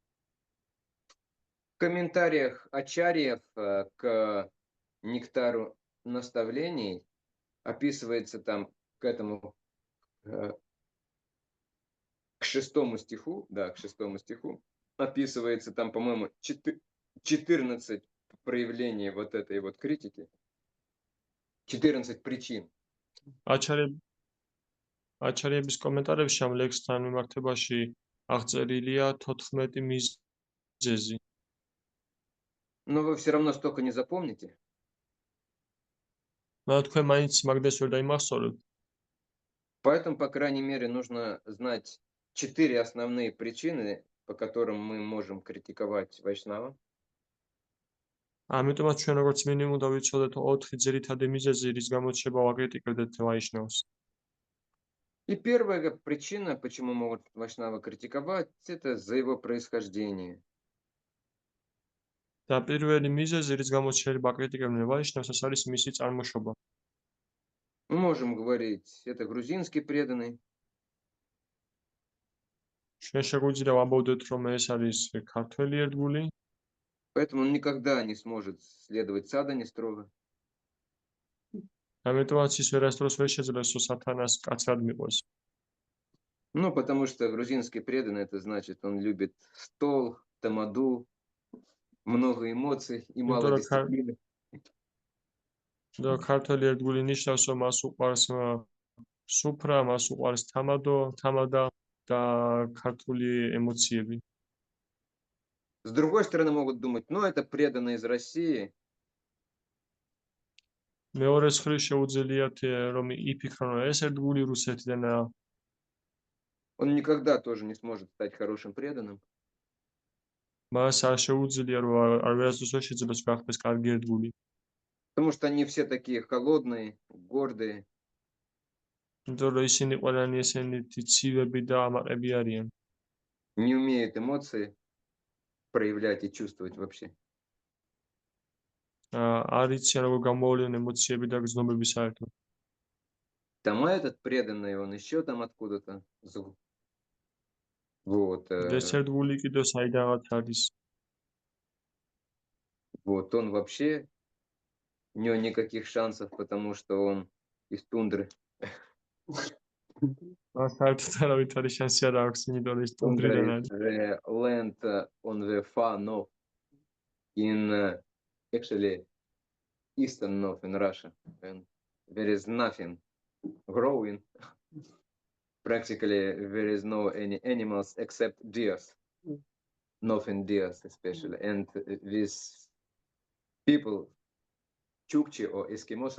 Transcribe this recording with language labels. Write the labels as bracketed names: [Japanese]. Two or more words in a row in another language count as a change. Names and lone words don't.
[Russian] В комментариях ачарьев к нектару наставлений описывается там к этому, к 6 стиху, да, к 6 стиху, описывается там, по-моему, 14 проявлений вот этой вот критики, 14 причин. [Georgian] აჩარიების კომენტარებში ამ ლექსთან მიმართებაში აღწერილია 14 მიზეზი. [Russian] Но вы все равно столько не запомните. [Georgian] მაგრამ თქვენ მაინც მაგდეს ვერ დაიმახსოვრებთ. [Russian] Поэтому, по крайней мере, нужно знать 4 основные причины, по которым мы можем критиковать вайшнава. [Georgian] ამიტომაც ჩვენ როგორც მინიმუმ დავიცოდეთ 4 ძირითადი მიზეზი, რის გამოც შეიძლება ვაკრიტიკებდეთ ვაიშნავს. [Russian] И первая причина, почему могут вайшнава критиковать, это за его происхождение. [Georgian] და პირველი მიზეზი, რის გამოც შეიძლება აკრიტიკებდნენ ვაიშნავს, ეს არის მისი წარმოშობა. [Russian] Мы можем говорить, это грузинский преданный. [Georgian] ჩვენ შეგვიძლია ვამბობდეთ, რომ ეს არის ქართველი ერთგული. [Russian] Поэтому он никогда не сможет следовать садане строго. [Georgian] ამიტომაც ის ვერასდროს ვერ შეძლებს სათანას კაცრად მიყვეს. [Russian] Ну, потому что грузинский преданный, это значит, он любит стол, тамаду, много эмоций и мало дисциплины. [Georgian] და ქართველი ერთგული ნიშნავს, რომ მას უყვარს სუფრა, მას უყვარს თამადა და ქართული ემოციები. [Russian] С другой стороны, могут думать, ну, это преданный из России. [Georgian] მეორეს მხრივ შეუძლიათ რომ იფიქრონ, რომ ეს ერთგული რუსეთიდანაა. [Russian] Он никогда тоже не сможет стать хорошим преданным. [Georgian] მას არ შეუძლია, რომ არ ვერასდროს ვერ შეძლებს გახდეს კარგი ერთგული. [Russian] Потому что они все такие холодные, гордые. [Georgian] იმიტომ რომ ისინი ყველანი ესენით ცივები და ამაყები არიან. [Russian] Не умеют эмоции проявлять и чувствовать вообще. [Georgian] არ იციან როგორ გამოავლენ ემოციები და გრძნობები საერთოდ. [Russian] Там этот преданный, он еще там откуда-то. Вот. [Georgian] ეს ერთგული კიდევ საიდანაც არის. [Russian] Вот он вообще, у него никаких шансов, потому что он из тундры. [Georgian] საერთოდ არავით არის შანსი არ აქვს, იმიტომ რომ ის ტუნდრიდან არის. [English] The land on the far north, in actually eastern north in Russia, and there is nothing growing. Practically there is no any animals except deers, northern deers especially, and these people, Chukchi or Eskimos,